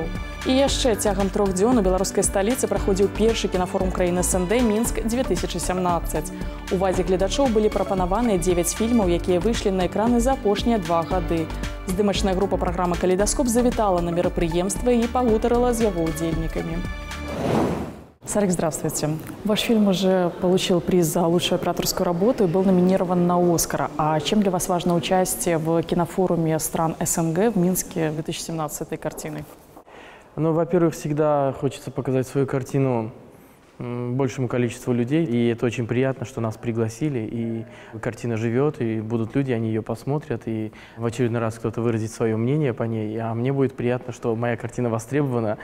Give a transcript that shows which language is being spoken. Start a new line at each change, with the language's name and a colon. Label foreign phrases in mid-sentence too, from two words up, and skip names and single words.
Belarusian: І яшчэ цягам 3 дзён у беларускай сталіцы праходзіў першы кінафорум краіны СНД «Мінск-2017». Увазе гледачоў былі прапанаваныя 9 фільмаў, якія выйшлі на экраны за апошнія 2 гады. Здымачная група праграмы «Калейдаскоп» завітала на мерапрыемства і пагутарыла з яго удзельнікамі.
Russian: Сарик, здравствуйте. Ваш фильм уже получил приз за лучшую операторскую работу и был номинирован на «Оскар». А чем для вас важно участие в кинофоруме стран СНГ в Минске 2017 этой картиной? Ну, во-первых, всегда хочется показать свою картину большему количеству людей, и это очень приятно, что нас пригласили, и картина живет, и будут люди, они ее посмотрят, и в очередной раз кто-то выразит свое мнение по ней, а мне будет приятно, что моя картина востребована.